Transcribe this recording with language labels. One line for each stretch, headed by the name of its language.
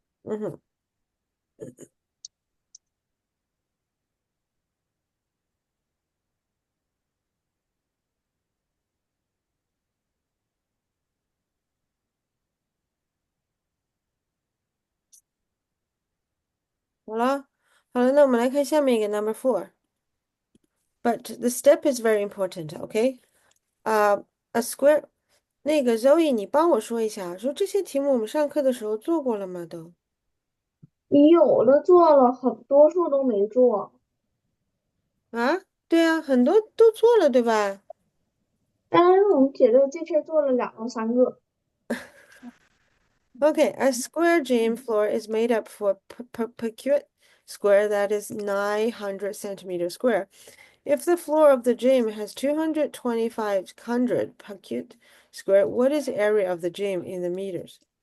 Chinese: 嗯哼，好了，好了，那我们来看下面一个
English: number 4. But the step is very important, okay? A square.
Chinese: 那个 Zoe，你帮我说一下，说这些题目我们上课的时候做过了吗？都你有的做了，很多数都没做。啊？对啊，很多都做了，对吧当然，我们姐就这次做了2个3个。
English: ？Okay, a square gym floor is made up for percute square that is 900 centimeters square. If the floor of the gym has 225 percute square, what is the area of the gym in the meters?